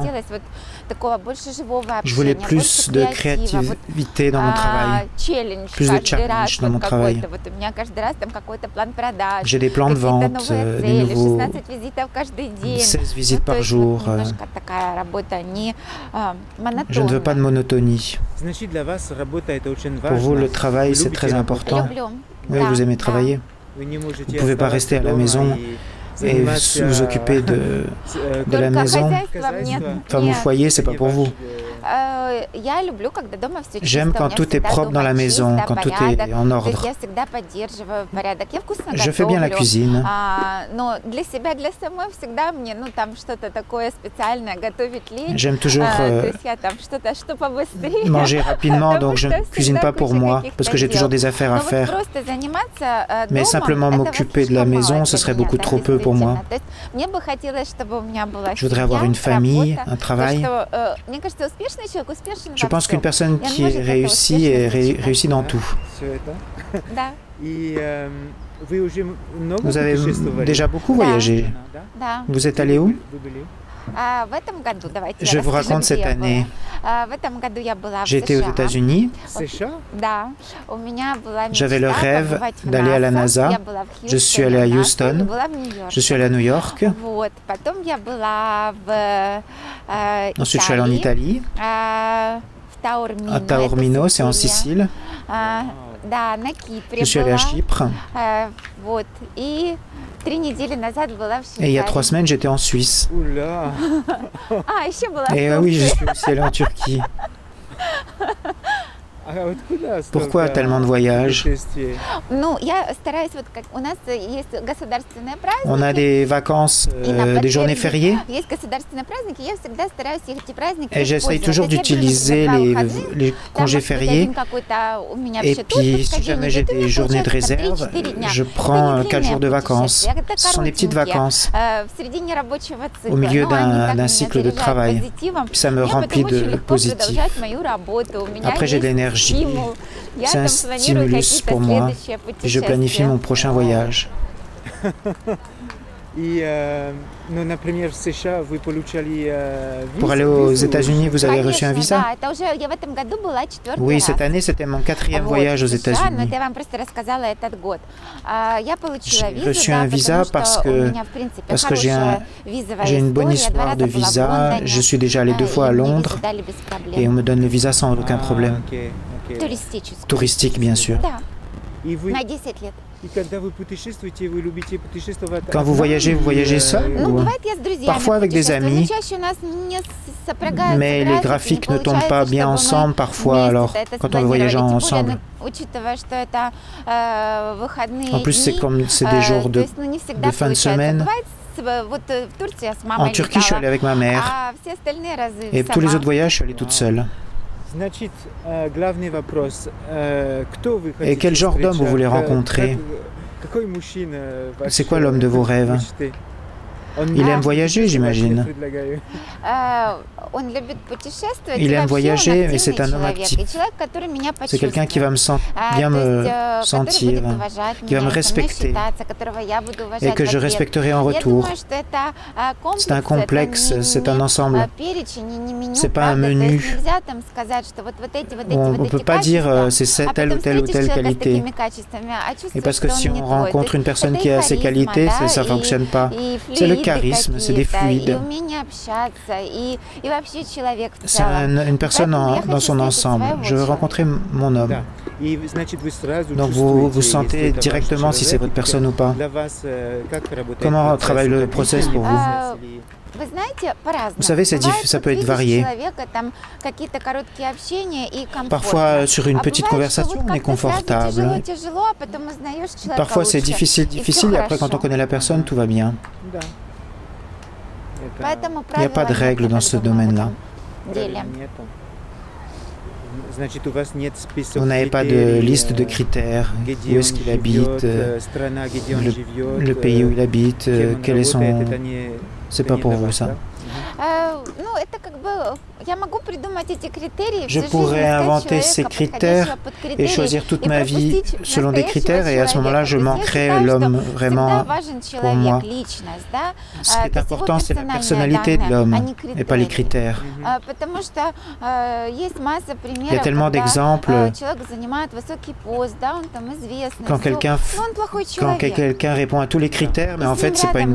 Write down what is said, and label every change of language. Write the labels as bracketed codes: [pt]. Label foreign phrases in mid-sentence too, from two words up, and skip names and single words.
[ru] захотелось вот такого больше живого [fr] Je voulais [ru] общения, [fr] plus [ru] больше [fr] de [ru] креатива, вот, [fr] créativité dans mon travail. [ru] челлендж [fr] Plus de [ru] каждый раз, [fr] challenge dans [ru] вот [fr] mon travail. [ru] какой-то, вот у меня каждый раз там какой-то план продаж, [fr] J'ai des plans de [ru] какие-то [fr] vente, [ru] новые [fr] des [ru] цели, [fr] nouveaux [ru] 16 визитов каждый день. [fr] 16 visites [ru] То [fr] par [ru] есть [fr] jour. [ru] вот немножко такая работа не [fr] Je ne veux pas de [ru] монотонная. [fr] monotonie. [ru] Значит, для вас работа это очень [fr] Pour [ru] важно. [fr] vous, le travail, [ru] Вы [fr] c'est [ru] любите [fr] très [ru] работать. [fr] important. [ru] Люблю. [fr] Oui, [ru] Да, [fr] vous aimez [ru] да. [fr] travailler. [ru] Вы не можете [fr] Vous pouvez pas [ru] оставаться [fr] rester à la [ru] дома [fr] maison [ru] и [fr] et [ru] заниматься, [fr] vous occuper de la [ru] Только [fr] maison. [ru] хозяйством нет. [fr] Enfin, mon [ru] Нет. [fr] foyer, c'est pas pour vous. [ru] Я люблю, когда дома всё [fr] J'aime [ru] чисто. У [fr] quand [ru] меня [fr] tout est [ru] всегда [fr] propre dans [ru] дома [fr] la maison, [ru] чисто, [fr] quand tout [ru] порядок. [fr] est en [ru] То есть [fr] ordre. [ru] я всегда поддерживаю порядок. Я вкусно [fr] Je fais bien la [ru] готовлю. [fr] cuisine. [ru] Но для себя, для самой всегда мне, ну, там что-то такое специальное готовить лень. [fr] J'aime toujours [ru] То есть я там что-то, что побыстрее. [fr] manger rapidement, donc je ne [ru] Потому что [fr] cuisine pas [ru] всегда [fr] pour [ru] куча [fr] moi, [ru] каких-то [fr] parce que j'ai toujours [ru] дел. [fr] des affaires à [ru] Но вот [fr] faire. [ru] просто заниматься [fr] Mais [ru] домом, [fr] simplement [ru] это вот [fr] m'occuper de la [ru] слишком [fr] maison, [ru] мало [fr] ce [ru] для [fr] serait [ru] меня, [fr] beaucoup [ru] да, [fr] trop peu pour moi. [ru] действительно. То есть мне бы хотелось, чтобы у меня была [fr] Je voudrais avoir une [ru] семья, [fr] famille, [ru] работа. [fr] un travail. [ru] То, что, мне кажется, успешный человек успешен [fr] Je [ru] во [fr] pense qu'une [ru] всем. [fr] personne Et on qui [ru] может [fr] est [ru] это [fr] réussie [ru] успешно [fr] est [ru] сочетать. [fr] réussie dans tout. [ru] Все это. Да, И вы уже много [fr] Vous avez [ru] путешествовали? [fr] déjà beaucoup [ru] Да. [fr] voyagé. [ru] Да? да. [fr] Vous êtes allé où? [ru] Вы были? В этом году, давайте [fr] Je [ru] я [fr] vous [ru] расскажу, [fr] raconte [ru] где [fr] cette [ru] я [fr] année. [ru] была. В этом году я была в [fr] J'ai été aux [ru] США. [fr] États-Unis. [ru] США? Да, у меня была [fr] J'avais le [ru] мечта [fr] rêve [ru] побывать в [fr] d'aller à la [ru] НАСА. [fr] NASA. [ru] Я была в [fr] Je suis allée à [ru] Хьюстоне, в [fr] Houston. [ru] НАСА, и была в Нью-Йорке. [fr] Je suis allé à New York. [ru] Вот. Потом я была в [fr] Ensuite, je suis allé en Italie, [ru] в Таурмино. [fr] à Taormino, c'est en Sicile. [ru] Да, на Кипре [fr] Je suis allé à [ru] была. [fr] Chypre. [ru] Вот. И 3 недели назад была в [fr] Et il y a 3 [ru] Швейцарии. [fr] semaines, j'étais en Suisse. [ru] Уля! Еще была в [fr] Et oui, je suis aussi allé en Turquie. [ru] А откуда [fr] Pourquoi [ru] столько [fr] tellement de voyages? [ru] путешествий? Ну, я стараюсь, вот как у нас есть государственные праздники. [fr] On a des vacances, des journées fériées. [ru] Есть государственные праздники, я всегда стараюсь эти праздники [fr] Et j'essaye [ru] использовать. [fr] toujours [ru] То есть я беру, [fr] d'utiliser [ru] например, 2 выходных, [fr] les [ru] там, [fr] congés [ru] может быть, [fr] fériés. [ru] один какой-то у меня [fr] Et [ru] вообще [fr] puis, [ru] отпуск, [fr] si [ru] один [fr] jamais [ru] идет, [fr] j'ai [ru] у меня [fr] des journées de [ru] получается [fr] réserve, [ru] 3-4 дня. [fr] je [ru] Это [fr] prends [ru] не [fr] 4 [ru] длинное [fr] jours de vacances. [ru] путешествие, это [fr] Ce sont des petites [ru] коротенькие, [fr] vacances [ru] в середине рабочего цикла. [fr] au milieu [ru] Но они так [fr] d'un [ru] меня [fr] cycle de [ru] заряжают [fr] travail. [ru] позитивом. [fr] Puis ça me [ru] Мне [fr] remplit [ru] потом очень [fr] de [ru] легко [fr] positif. [ru] продолжать мою работу. У меня [fr] Après, j'ai de [ru] есть [fr] l'énergie. [ru] стимул. Я [fr] C'est un [ru] там планирую [fr] stimulus [ru] какие-то [fr] pour moi. [ru] следующие [fr] Et je planifie mon [ru] путешествия. [fr] prochain voyage. [ru] И, ну, например, в США вы получали [fr] Pour aller aux États-Unis, vous avez reçu un [ru] Конечно, [fr] visa? [ru] да, это уже я в этом году была 4-й [fr] Oui, [ru] раз. [fr] cette année, c'était mon 4e [ru] Вот, [fr] voyage aux [ru] в США, но [fr] États-Unis. [ru] это я вам просто рассказала этот год. Я получила [fr] J'ai [ru] визу, [fr] reçu [ru] да, [fr] un visa [ru] потому [fr] parce [ru] что [fr] que- [ru] у меня, в принципе, [fr] parce que j'ai [ru] хорошая визовая [fr] J'ai une bonne [ru] история. 2 [fr] histoire [ru] раза [fr] de [ru] была в [fr] visa. [ru] Лондоне, [fr] Je suis déjà allé 2 fois à [ru] и мне визу [fr] Londres [ru] дали без [fr] et [ru] проблем. [fr] on me donne le visa sans aucun problème. [ru] Туристическую. [fr] Touristique, bien sûr. [ru] Да, И вы, на 10 лет. и когда вы путешествуете, вы любите путешествовать [fr] Quand vous voyagez seul [ru] Ну, [fr] ou- [ru] бывает, я с друзьями [fr] Parfois avec des [ru] путешествую, но [fr] amis, [ru] чаще у нас не сопрягаются [fr] mais les [ru] графики, [fr] graphiques [ru] не [fr] ne tombent pas [ru] получается, [fr] bien [ru] чтобы мы [fr] ensemble parfois, [ru] вместе [fr] alors [ru] это [fr] quand on voyage [ru] спланировали. Тем более, [fr] ensemble. [ru] учитывая, что это выходные [fr] En plus, c'est [ru] дни, [fr] comme c'est des jours [ru] то [fr] de... [ru] есть, ну, не всегда [fr] de fin de [ru] получается. [fr] semaine. [ru] Бывает, вот в Турции я с [fr] En [ru] мамой [fr] Turquie, je suis [ru] летала, [fr] allé avec ma mère. [ru] а все остальные разы [fr] Et tous les [ru] сама. [fr] autres voyages, je suis allé toute seule. [ru] Значит, главный вопрос. Кто вы [fr] Et [ru] хотите [fr] quel genre d'homme vous [ru] встречать? [fr] voulez rencontrer? [ru] Какой мужчина ваш, [fr] C'est quoi l'homme de vos rêves? [ru] мечты? Он [fr] Il [ru] не [fr] aime voyager, [ru] путешествовать, [fr] j'imagine. [ru] я предлагаю. Он любит путешествовать. [fr] Il [ru] и [fr] aime [ru] вообще он [fr] voyager, mais [ru] активный [fr] c'est un homme [ru] человек, [fr] actif. [ru] и человек, который меня [fr] C'est quelqu'un qui va me bien [ru] то [fr] me [ru] есть, [fr] sentir, [ru] который будет уважать [fr] qui va [ru] меня, [fr] me [ru] со мной [fr] respecter [ru] считаться, которого я буду уважать [fr] et que [ru] в [fr] je [ru] ответ. [fr] respecterai en [ru] Я [fr] retour. [ru] думаю, что это комплекс, [fr] C'est un complexe, [ru] это [fr] c'est un ensemble. [ru] перечень, не меню, [fr] C'est pas un [ru] правда? То [fr] menu. [ru] есть нельзя там сказать, что вот эти, вот эти, [fr] On [ru] вот [fr] ne [ru] эти [fr] peut pas dire [ru] качества, [fr] c'est [ru] а [fr] telle ou [ru] потом [fr] telle ou [ru] встретишь [fr] telle [ru] человека с [fr] qualité. [ru] такими качествами, а [fr] Et [ru] чувствуешь, [fr] parce que [ru] что [fr] si [ru] он [fr] on [ru] не твой. [fr] rencontre une personne [ru] Это [fr] qui [ru] и [fr] a ces [ru] харизма, [fr] qualités, [ru] да, [fr] ça ne fonctionne pas. [ru] и [fr] C'est le [ru] флюиды [fr] charisme, c'est des [ru] какие-то, и [fr] fluides. [ru] умение общаться, и вообще человек в [fr] C'est [ru] целом. [fr] une personne [ru] Поэтому я [fr] dans [ru] хочу [fr] son [ru] встретить [fr] ensemble. [ru] своего [fr] Je veux [ru] человека. [fr] rencontrer mon homme. [ru] Да. И, значит, вы сразу [fr] Donc [ru] чувствуете, [fr] vous [ru] если [fr] sentez [ru] это ваш [fr] directement si c'est [ru] человек, [fr] votre personne ou pas. [ru] Для вас, как работает [fr] Comment [ru] процесс? [fr] travaille le [ru] Это [fr] process [ru] длительный [fr] pour vous? [ru] процесс или- Вы знаете, по-разному. [fr] Vous savez, [ru] Бывает, [fr] ça [ru] вот [fr] peut être [ru] видишь [fr] varié. [ru] человека, там какие-то короткие общения и комфортно. [fr] Parfois, sur une [ru] А [fr] petite [ru] бывает, что [fr] conversation, [ru] вот [fr] on est [ru] как-то сразу [fr] confortable. [ru] тяжело, а потом узнаешь человека [fr] Parfois, c'est [ru] лучше, [fr] difficile, [ru] и всё [fr] difficile, et après, quand on [ru] хорошо. [fr] connaît la personne, tout va bien. [ru] Да. Поэтому [fr] Il n'y a pas de [ru] правила [fr] règles [ru] нет [fr] dans [ru] в [fr] ce [ru] этом [fr] domaine-là. [ru] деле. Нету. Значит, у вас нет список [fr] Vous n'avez pas de [ru] критерий, [fr] liste de critères. [ru] где [fr] Où est-ce [ru] он [fr] qu'il habite, [ru] живет, страна, где он живет, [fr] le pays où il habite, [ru] кем он [fr] quel est son... [ru] работает, это не- [fr] C'est [ru] это [fr] pas [ru] не [fr] pour [ru] для [fr] vous, [ru] вас, [fr] ça. [ru] да? Ну, это как бы... Я могу придумать эти критерии, [fr] Je [ru] всю жизнь [fr] pourrais [ru] искать [fr] inventer [ru] человека, [fr] ces critères [ru] подходящего под [fr] et [ru] критерии, [fr] choisir toute [ru] и [fr] ma vie [ru] пропустить [fr] selon des critères, et à ce moment-là, je [ru] настоящего [fr] manquerai [ru] человека. То есть я [fr] l'homme [ru] считаю, что [fr] vraiment [ru] всегда важен [fr] pour moi. [ru] человек, личность, да? [fr] Ce qui est [ru] То есть его [fr] important, c'est la [ru] персональные [fr] personnalité de [ru] данные, [fr] l'homme [ru] а не [fr] et pas les [ru] критерии. [fr] critères. [ru] Потому что есть масса примеров, [fr] Il y a tellement [ru] когда [fr] d'exemples [ru] человек занимает высокий пост, да, он там известный, [fr] quand [ru] всё, [fr] quelqu'un [ru] но он плохой [fr] quand [ru] человек. [fr] quelqu'un répond à tous les critères, mais [ru] И [fr] en [ru] с ним [fr] fait, c'est pas